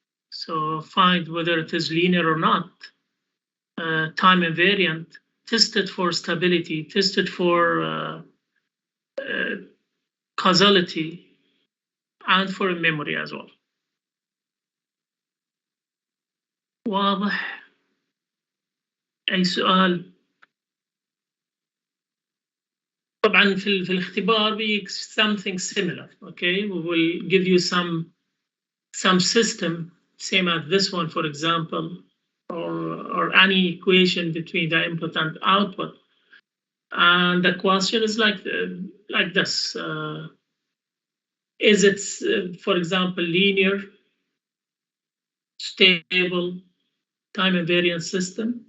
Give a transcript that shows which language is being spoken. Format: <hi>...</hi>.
<en>So find whether it is linear or not, time invariant, test it for stability, test it for causality, and for memory as well.</en> <ar>واضح؟ أي سؤال؟ طبعا في الاختبار</ar> <en>be something similar. Okay, we will give you some system same as this one, for example, or any equation between the input and output, and the question is like this: is it, for example, linear, stable, time invariant system?</en>